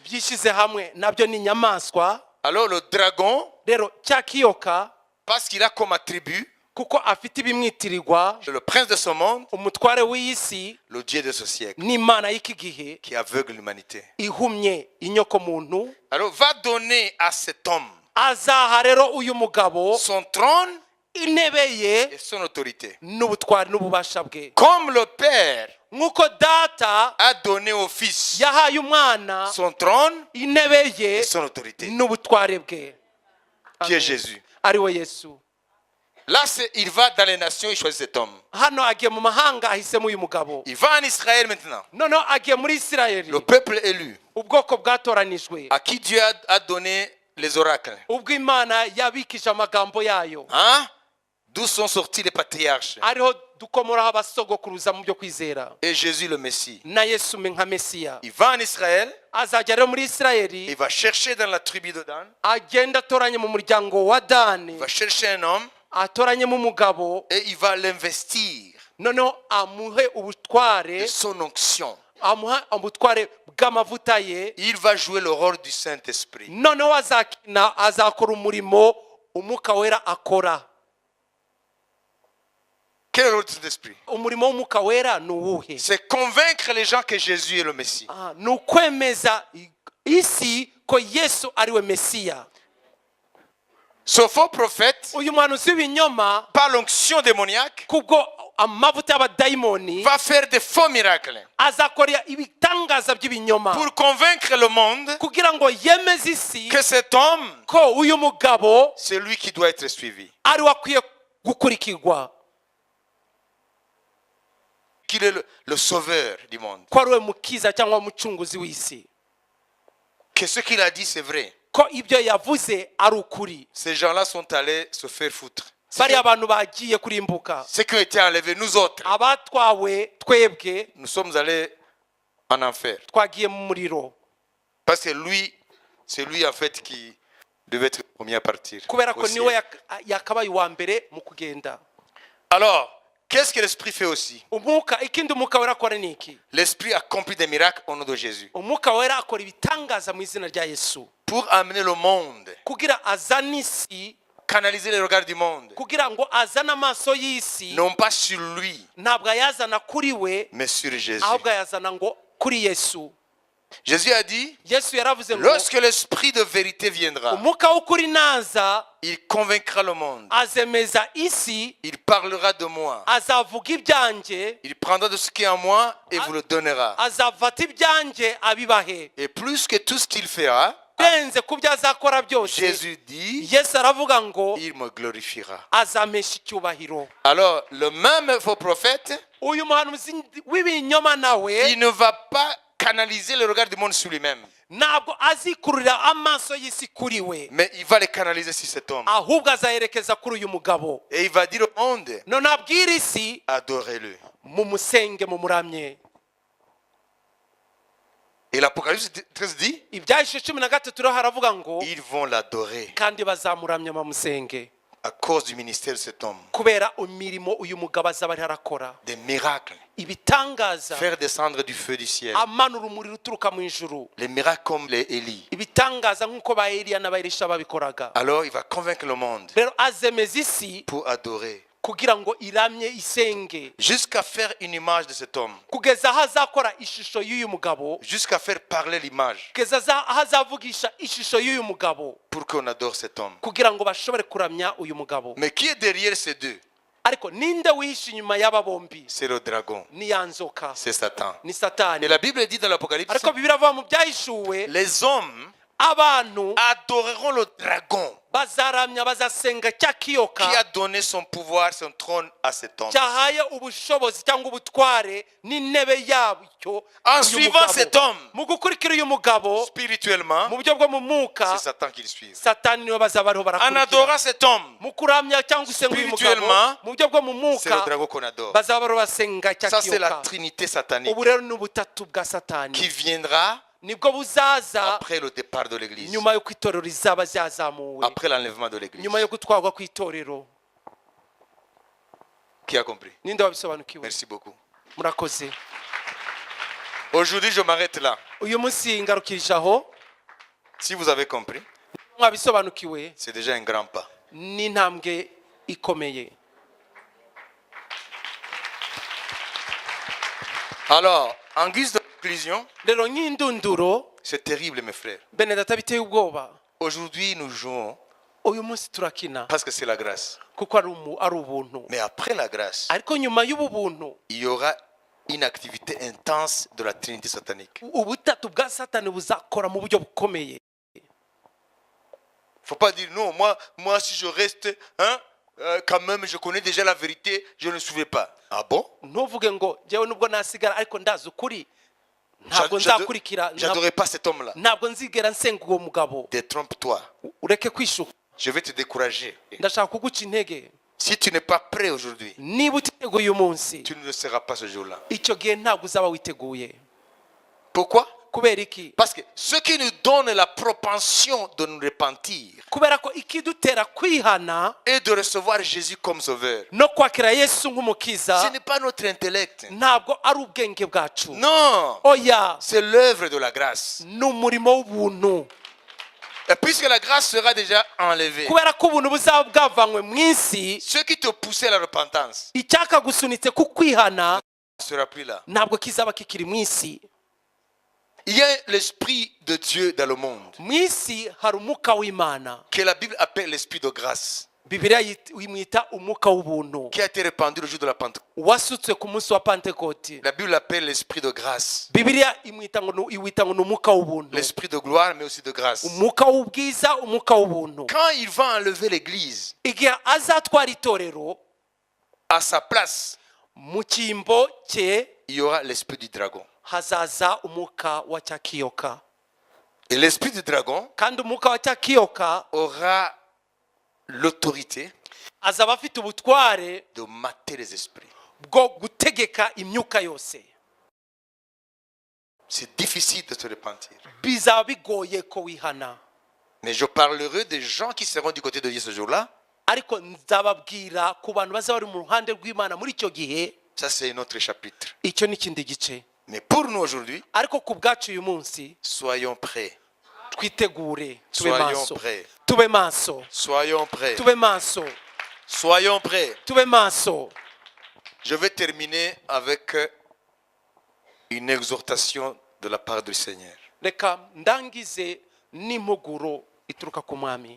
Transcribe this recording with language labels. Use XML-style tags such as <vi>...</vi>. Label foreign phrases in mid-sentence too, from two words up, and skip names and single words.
<fr>Alors le dragon, parce qu'il a comme attribut le prince de ce monde, le Dieu de ce siècle, qui aveugle l'humanité. Alors va donner à cet homme</fr> <rw>azaha rero uyu mugabo</rw> <fr>son trône</fr> <rw>intebe ye</rw> <fr>et son autorité.</fr> <rw>n'ubutwari n'ububasha bwe,</rw> <fr>Comme le Père</fr> <rw>nk'uko data</rw> <fr>a donné au Fils</fr> <rw>yahaye umwana</rw> <fr>son trône</fr> <rw>intebe ye</rw> <fr>et son autorité,</fr> <rw>n'ubutware bwe,</rw> <fr>qui est Jésus.</fr> <rw>ari we Yesu.</rw> <fr>Là, il va dans les nations, il choisit cet homme.</fr> <rw>Hano agiye mu mahanga ahisemo uyu mugabo,</rw> <fr>Il va en Israël maintenant.</fr> <rw>noneho agiye muri Isirayeli,</rw> <fr>Le peuple élu,</fr> <rw>ubwoko bwatoranijwe,</rw> <fr>à qui Dieu a donné les oracles.</fr> <rw>ubwo Imana yabikije amagambo yayo,</rw> <fr>Hein? D'où sont sortis les patriarches.</fr> <rw>ariho dukomoraho abasogokuruza mu byo kwizera,</rw> <fr>Et Jésus le Messie.</fr> <rw>na Yesu nka Mesiya.</rw> <fr>Il va en Israël,</fr> <rw>Azajya rero muri Isirayeli,</rw> <fr>il va chercher dans la tribu de Dan,</fr> <rw>agenda atoranye mu muryango wa Dani,</rw> <fr>il va chercher un homme</fr> <rw>atoranyemo umugabo,</rw> <fr>et il va l'investir</fr> <rw>noneho amuhe ubutware,</rw> <fr>de son onction.</fr> <rw>amuha ubutware bw'amavuta ye,</rw> <fr>Il va jouer le rôle du Saint-Esprit.</fr> <rw>noneho azakora umurimo umwuka wera akora.</rw> <fr>Quel est le rôle du Saint-Esprit?</fr> <rw>Umurimo w'umwuka wera ni uwuhe?</rw> <fr>C'est convaincre les gens que Jésus est le Messie.</fr> <rw>Ni ukwemeza isi ko Yesu ari we Mesiya.</rw> <fr>Ce faux prophète,</fr> <rw>Uyu muhanuzi w'ibinyoma,</rw> <fr>par l'onction démoniaque,</fr> <rw>kubwo amavuta y'abadayimoni,</rw> <fr>va faire des faux miracles</fr> <rw>azakora ibitangaza by'ibinyoma</rw> <fr>pour convaincre le monde</fr> <rw>kugira ngo yemeze isi</rw> <fr>que cet homme,</fr> <rw>ko uyu mugabo</rw> <fr>c'est lui qui doit être suivi.</fr> <rw>ari we akwiye gukurikirwa,</rw> <fr>Qu'il est le sauveur du monde.</fr> <rw>ko ari we mukiza cyangwa umucunguzi w'isi,</rw> <fr>Que ce qu'il a dit, c'est vrai.</fr> <rw>ko ibyo yavuze ari ukuri.</rw> <fr>Ces gens-là sont allés se faire foutre.</fr> <rw>bariya abantu bagiye kurimbuka,</rw> <fr>Ceux qui ont été enlevés, nous autres,</fr> <rw>abatwawe twebwe</rw> <fr>nous sommes allés en enfer.</fr> <rw>twagiye mu muriro,</rw> <fr>Parce que lui, c'est lui en fait qui devait être le premier à partir.</fr> <rw>kubera ko</rw> <fr>Aussi.</fr> <rw>niwe yakabaye uwa mbere mu kugenda.</rw> <fr>Alors, qu'est-ce que l'Esprit fait aussi?</fr> <rw>Ikindi umwuka wera akora ni iki?</rw> <fr>L'Esprit accomplit des miracles au nom de Jésus.</fr> <rw>Umwuka wera akora ibitangaza mu izina rya Yesu,</rw> <fr>Pour amener le monde,</fr> <rw>kugira azane isi,</rw> <fr>canaliser les regards du monde,</fr> <rw>kugira ngo azane amaso y'isi,</rw> <fr>non pas sur lui,</fr> <rw>ntabwo ayazana kuri we,</rw> <fr>mais sur Jésus.</fr> <rw>ahubwo ayazana ngo kuri Yesu.</rw> <fr>Jésus a dit,</fr> <rw>Yesu yaravuze ngo</rw> <fr>lorsque l'Esprit de vérité viendra,</fr> <rw>umwuka w'ukuri naza,</rw> <fr>il convaincra le monde.</fr> <rw>azemeza isi,</rw> <fr>Il parlera de moi.</fr> <rw>azavuga ibyanjye,</rw> <fr>Il prendra de ce qui est en moi et vous le donnera.</fr> <rw>azafata ibyanjye abibahe.</rw> <fr>Et plus que tout ce qu'il fera,</fr> <rw>Benze ku byo azakora byose,</rw> <fr>Jésus dit,</fr> <rw>Yesu aravuga ngo</rw> <fr>il me glorifiera.</fr> <rw>azamesha icyubahiro.</rw> <fr>Alors, le même faux prophète,</fr> <rw>Uyu muhanuzi w'ibinyoma nawe</rw> <fr>il ne va pas canaliser le regard du monde sur lui-même,</fr> <rw>ntabwo azikururira amaso y'isi kuri we,</rw> <fr>mais il va les canaliser sur cet homme.</fr> <rw>ahubwo azayerekeza kuri uyu mugabo,</rw> <fr>Et il va dire au monde,</fr> <rw>none abwira isi</rw> <fr>adorez-le.</fr> <rw>mumusenge mumuramye.</rw> <fr>Et l'Apocalypse 13 dit,</fr> <rw>Ibyahishe 13 rero haravuga ngo</rw> <fr>ils vont l'adorer</fr> <rw>kandi bazamuramya bamusenge,</rw> <fr>à cause du ministère de cet homme.</fr> <rw>kubera imirimo uyu mugabo azaba ari arakora,</rw> <fr>Des miracles,</fr> <rw>ibitangaza,</rw> <fr>faire descendre du feu du ciel.</fr> <rw>amanura umuriro uturuka mu ijuru,</rw> <fr>Les miracles comme les Élie.</fr> <rw>ibitangaza nk'uko ba Eliya na ba Elisha babikoraga.</rw> <fr>Alors il va convaincre le monde</fr> <rw>Rero azemeza isi</rw> <fr>pour adorer.</fr> <rw>kugira ngo iramye isenge,</rw> <fr>Jusqu'à faire une image de cet homme.</fr> <rw>kugeza aho azakora ishusho y'uyu mugabo,</rw> <fr>Jusqu'à faire parler l'image.</fr> <rw>kugeza aho azavugisha ishusho y'uyu mugabo,</rw> <fr>Pour qu'on adore cet homme.</fr> <rw>kugira ngo bashobore kuramya uyu mugabo.</rw> <fr>Mais qui est derrière ces deux?</fr> <rw>Ariko ninde wihishe inyuma y'aba bombi?</rw> <fr>C'est le dragon.</fr> <rw>Ni ya nzoka,</rw> <fr>C'est Satan.</fr> <rw>ni Satani.</rw> <fr>Et la Bible dit dans l'Apocalypse,</fr> <rw>Ariko Bibiliya avuga mu byahishuwe,</rw> <fr>les hommes</fr> <rw>abantu</rw> <fr>adoreront le dragon</fr> <rw>bazaramya bazasenga cya</rw> <fr>qui</fr> <rw>kiyoka</rw> <fr>a donné son pouvoir, son trône à cet homme.</fr> <rw>cyahaye ubushobozi cyangwa ubutware n'intebe yabyo</rw> <fr>En</fr> <rw>uyu</rw> <fr>suivant</fr> <rw>mugabo.</rw> <fr>cet homme,</fr> <rw>Mu gukurikira uyu mugabo</rw> <fr>spirituellement,</fr> <rw>mu buryo bwo mu mwuka,</rw> <fr>c'est Satan qui le suit.</fr> <rw>Satani niwe bazaba bariho</rw> <fr>En</fr> <rw>barakurikira.</rw> <fr>adorant cet homme,</fr> <rw>Mu kuramya cyangwa gusenga uyu mugabo</rw> <fr>Spirituellement,</fr> <rw>mu buryo bwo mu</rw> <fr>c'est le</fr> <rw>mwuka,</rw> <fr>dragon qu'on adore.</fr> <rw>bazaba bariho basenga cya</rw> <fr>Ça, c'est la</fr> <rw>kiyoka.</rw> <fr>trinité satanique</fr> <rw>Ubu rero ni ubutatu bwa Satani</rw> <fr>qui viendra</fr> <rw>nibwo buzaza</rw> <fr>après le départ de l'église,</fr> <rw>nyuma y'uko itorero rizaba ryazamuwe,</rw> <fr>après l'enlèvement de l'église.</fr> <rw>nyuma yo gutwarwa ku itorero.</rw> <fr>Qui a compris?</fr> <rw>Ninde wabisobanukiwe?</rw> <fr>Merci beaucoup.</fr> <rw>Murakoze.</rw> <fr>Aujourd'hui, je m'arrête là.</fr> <rw>Uyu munsi ngarukirije aho.</rw> <fr>Si vous avez compris,</fr> <rw>Mwabisobanukiwe,</rw> <fr>c'est déjà un grand pas.</fr> <rw>ni intambwe ikomeye.</rw> <fr>Alors, en guise de conclusion,</fr> <rw>Rero nk'indunduro,</rw> <fr>c'est terrible, mes frères.</fr> <rw>bene data biteye ubwoba.</rw> <fr>Aujourd'hui, nous jouons</fr> <rw>uyu munsi turakina</rw> <fr>parce que c'est la grâce.</fr> <rw>kuko ari ubuntu.</rw> <fr>Mais après la grâce,</fr> <rw>Ariko nyuma y'ubu buntu</rw> <fr>il y aura une activité intense de la Trinité satanique.</fr> <rw>ubutatu bwa Satani buzakora mu buryo bukomeye.</rw> <fr>Faut pas dire non, moi si je reste, quand même je connais déjà la vérité, je ne suivais pas. Ah bon?</fr> <rw>Ntuvuge ngo jewe nubwo nasigara ariko ndazi ukuri ntabwo nzakurikira.</rw> <fr>J'adorais pas cet homme-là.</fr> <rw>Ntabwo nzigera nsenga uwo mugabo.</rw> <fr>Détrompe-toi.</fr> <rw>Ureke kwishuka.</rw> <fr>Je vais te décourager.</fr> <rw>Ndashaka kuguca intege.</rw> <fr>Si tu n'es pas prêt aujourd'hui,</fr> <rw>niba utiteguye uyu munsi,</rw> <fr>tu ne le seras pas ce jour-là.</fr> <rw>Icyo gihe ntabwo uzaba witeguye.</rw> <fr>Pourquoi?</fr> <rw>Kubera iki?</rw> <fr>Parce que ce qui nous donne la propension de nous repentir</fr> <rw>kubera ko ikidutera kwihana</rw> <fr>et de recevoir Jésus comme sauveur,</fr> <rw>no kwakira Yesu nk'umukiza,</rw> <fr>ce n'est pas notre intellect.</fr> <rw>ntabwo ari ubwenge bwacu.</rw> <fr>Non,</fr> <rw>oya,</rw> <fr>c'est l'œuvre de la grâce.</fr> <rw>ni umurimo w'ubuntu.</rw> <fr>Et puisque la grâce sera déjà enlevée,</fr> <rw>kubera ko ubuntu buzaba bwavanywe mu isi,</rw> <fr>ce qui te poussait à la repentance</fr> <rw>icyakagusunitse ku kwihana</rw> <fr>ne sera plus là.</fr> <rw>ntabwo kizaba kikiri mu isi.</rw> <fr>Il y a l'esprit de Dieu dans le monde</fr> <rw>mu isi hari umwuka w'Imana</rw> <fr>que la Bible appelle l'esprit de grâce,</fr> <rw>Bibiliya imwita umwuka w'ubuntu</rw> <fr>qui a été répandu le jour de la Pentecôte.</fr> <rw>wasutswe ku munsi wa Pentekote.</rw> <fr>La Bible appelle l'esprit de grâce,</fr> <rw>Bibiliya iwita ngo ni umwuka w'ubuntu,</rw> <fr>l'esprit de gloire, mais aussi de grâce.</fr> <rw>umwuka w'ubwiza, umwuka w'ubuntu.</rw> <fr>Quand il va enlever l'église</fr> <rw>igihe azatwara itorero</rw> <fr>à sa place,</fr> <rw>mu cyimbo cye,</rw> <fr>il y aura l'esprit du dragon.</fr> <rw>hazaza umwuka wa cya kiyoka.</rw> <fr>Et l'esprit du dragon</fr> <rw>kandi umwuka wa cya kiyoka</rw> <fr>aura l'autorité</fr> <rw>azaba afite ubutware</rw> <fr>de mater les esprits.</fr> <rw>bwo gutegeka imyuka yose.</rw> <fr>C'est difficile de se repentir.</fr> <rw>bizaba bigoye ko wihana,</rw> <fr>Mais je parlerai des gens qui seront du côté de Dieu ce jour-là.</fr> <rw>ariko nzababwira ku bantu bazaba bari mu ruhande rw'Imana muri icyo gihe.</rw> <fr>Ça, c'est un autre chapitre.</fr> <rw>icyo ni ikindi gice.</rw> <fr>Mais pour nous aujourd'hui,</fr> <rw>ariko ku bwacu uyu munsi</rw> <fr>soyons prêts.</fr> <rw>twitegure, tube</rw> <fr>Soyons</fr> <rw>maso,</rw> <fr>prêts.</fr> <rw>tube maso,</rw> <fr>Soyons prêts.</fr> <rw>tube maso,</rw> <fr>Soyons prêts.</fr> <rw>tube maso.</rw> <fr>Je vais terminer avec une exhortation de la part du Seigneur.</fr> <rw>reka ndangize n'impuguro ituruka ku mwami.</rw>